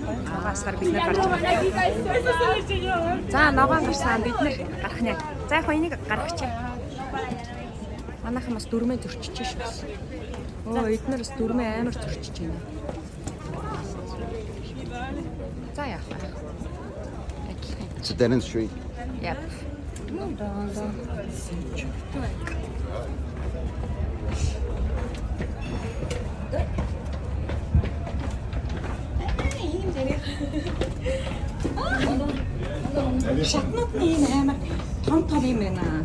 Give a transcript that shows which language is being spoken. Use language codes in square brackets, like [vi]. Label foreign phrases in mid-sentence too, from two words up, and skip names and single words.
[mn] Ногоон сар бид нар гарч байна. За ногоон гарсан бид нар гарах нэ. За яг энийг гаргачих. Манайхан бас дөрмөө зөрчиж шүү. Оо эднэр бас дөрмөө амар зөрчиж байна. За яах вэ? [en] It's a dead end street. Yep. [mn] Шатнууд ийм амар том юм байна.